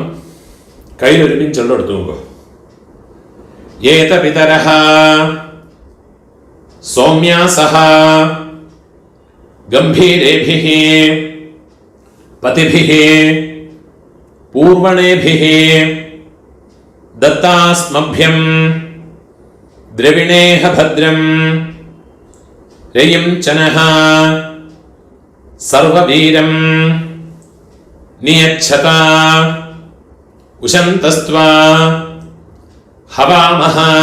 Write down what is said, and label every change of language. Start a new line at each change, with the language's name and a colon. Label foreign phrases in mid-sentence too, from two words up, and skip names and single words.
Tamil: கையில் இருப்பின் செல்ல எடுத்துங்க.
Sanskrit: एत पितरः सौम्यासः गम्भीरेभिः पथिभिः पूर्व्येभिः दत्तास्मभ्यं द्रविणेह भद्रं रयिं चनः सर्ववीरं नियच्छता उशन्तस्त्वा हवामः